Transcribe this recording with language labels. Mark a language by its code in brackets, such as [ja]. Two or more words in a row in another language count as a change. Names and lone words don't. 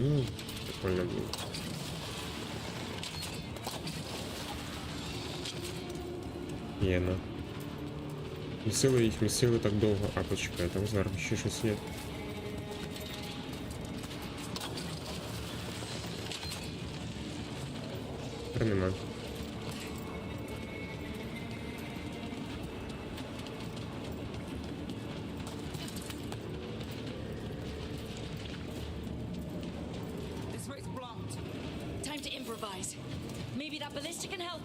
[uk] Ну, прикольно було. Єна. Місили так довго. А, почекай, там зараз ще щось є. Тепер нема. [en] This way's blocked. Time to improvise. Maybe that ballista can help.